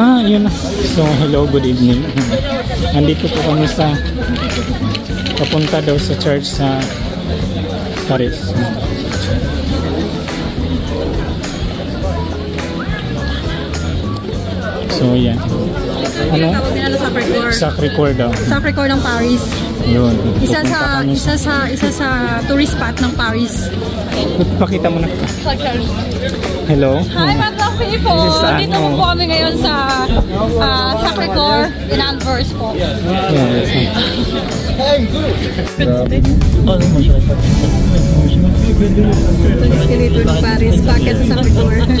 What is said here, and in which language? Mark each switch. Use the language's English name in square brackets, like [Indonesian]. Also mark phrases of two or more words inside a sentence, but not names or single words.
[Filipino] ayun na. [English] So, hello, good evening. [Filipino] Andito po kami sa papunta daw sa church sa Paris. So, yan. Ano? Sacré-Cœur daw. Sacré-Cœur ng Paris. Yun. Isa sa [English] tourist spot [Filipino] ng Paris. Pakita mo na. Hello. Hi, mga people! Dito po kami ngayon sa Sacré-Cœur in Anvers po. Escalator ng Paris, bakit sa Sacré-Cœur?